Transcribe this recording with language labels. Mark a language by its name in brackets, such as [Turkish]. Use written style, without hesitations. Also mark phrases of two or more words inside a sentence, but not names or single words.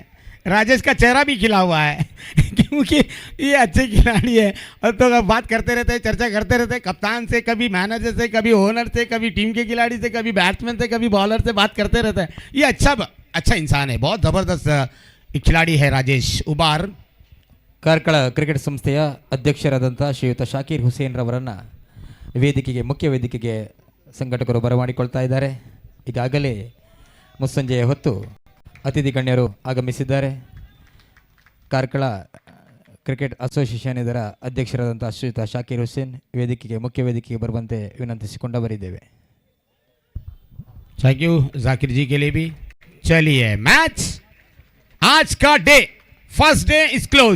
[Hindi] राजेश का चेहरा भी खिला हुआ है क्योंकि ये अच्छे खिलाड़ी है। और तो बात करते रहते हैं, चर्चा करते रहते हैं, कप्तान से, कभी मैनेजर से, कभी ओनर से, कभी टीम के खिलाड़ी से, कभी बैट्समैन से, कभी बॉलर से बात करते रहते हैं। ये अच्छा इंसान है, बहुत जबरदस्त खिलाड़ी है राजेश उबार। [Kannada] ಕಾರ್ಕಳ ಕ್ರಿಕೆಟ್ ಸಂಸ್ಥೆಯ ಅಧ್ಯಕ್ಷರಾದಂಥ ಶ್ರೀಯುತ ಶಾಕೀರ್ ಹುಸೇನ್ ರವರನ್ನು ವೇದಿಕೆಗೆ, ಮುಖ್ಯ ವೇದಿಕೆಗೆ ಸಂಘಟಕರು ಬರಮಾಡಿಕೊಳ್ತಾ ಇದ್ದಾರೆ. ಈಗಾಗಲೇ ಮುಸ್ಸಂಜೆಯ ಹೊತ್ತು ಅತಿಥಿ ಗಣ್ಯರು ಆಗಮಿಸಿದ್ದಾರೆ. ಕಾರ್ಕಳ ಕ್ರಿಕೆಟ್ ಅಸೋಸಿಯೇಷನ್ ಇದರ ಅಧ್ಯಕ್ಷರಾದಂಥ ಶ್ರೀಯುತ ಶಾಕೀರ್ ಹುಸೇನ್ ವೇದಿಕೆಗೆ, ಮುಖ್ಯ ವೇದಿಕೆಗೆ ಬರುವಂತೆ ವಿನಂತಿಸಿಕೊಂಡವರಿದ್ದೇವೆ. [English] thank you [Hindi] जाकिर जी के लिए भी। चलिए मैच आज का [English] day first day is close.